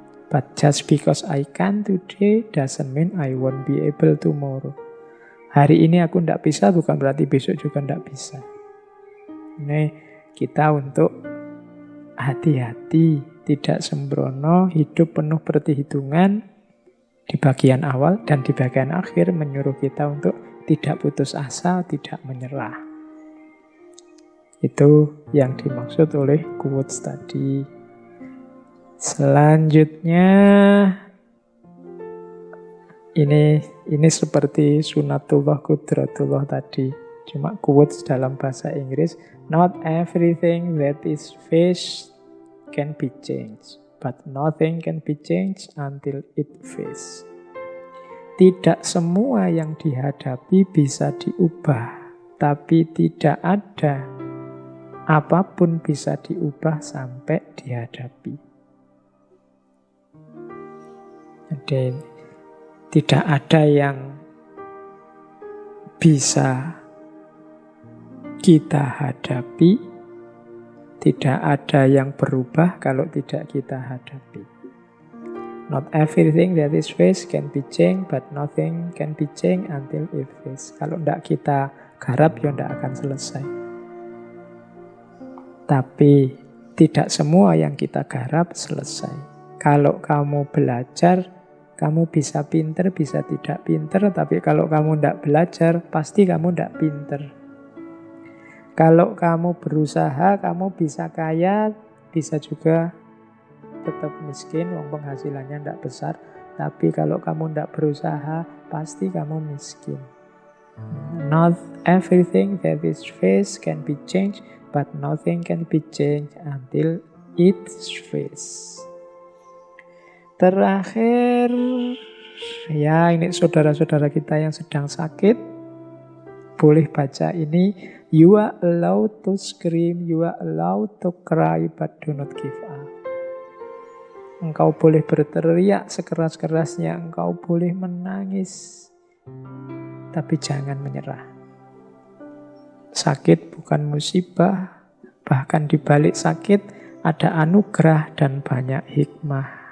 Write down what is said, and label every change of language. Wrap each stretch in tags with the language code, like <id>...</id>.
<en>But just because I can today doesn't mean I won't be able tomorrow.</en> <id>Hari ini aku tidak bisa bukan berarti besok juga tidak bisa. Ini kita untuk hati-hati, tidak sembrono, hidup penuh perhitungan di bagian awal dan di bagian akhir menyuruh kita untuk tidak putus asa, tidak menyerah. Itu yang dimaksud oleh quotes tadi. Selanjutnya ini seperti sunatullah qudratullah tadi. Cuma quotes dalam bahasa Inggris.</id> <en>Not everything that is faced can be changed, but nothing can be changed until it faced.</en> <id>Tidak semua yang dihadapi bisa diubah, tapi tidak ada apapun bisa diubah sampai dihadapi. Jadi tidak ada yang bisa kita hadapi, tidak ada yang berubah kalau tidak kita hadapi.</id> <en>Not everything that is faced can be changed, but nothing can be changed until it faced.</en> <id>Kalau tidak kita garap, ya tidak akan selesai. Tapi tidak semua yang kita garap selesai. Kalau kamu belajar, kamu bisa pinter, bisa tidak pinter, tapi kalau kamu tidak belajar, pasti kamu tidak pinter. Kalau kamu berusaha, kamu bisa kaya, bisa juga tetap miskin, wong penghasilannya tidak besar. Tapi kalau kamu tidak berusaha, pasti kamu miskin.</id> <en>Not everything that is faced can be changed, but nothing can be changed until it's faced.</en> <id>Terakhir, ya ini saudara-saudara kita yang sedang sakit, boleh baca ini.</id> <en>You are allowed to scream, you are allowed to cry, but do not give up.</en> <id>Engkau boleh berteriak sekeras-kerasnya, engkau boleh menangis, tapi jangan menyerah. Sakit bukan musibah, bahkan di balik sakit ada anugerah dan banyak hikmah.</id>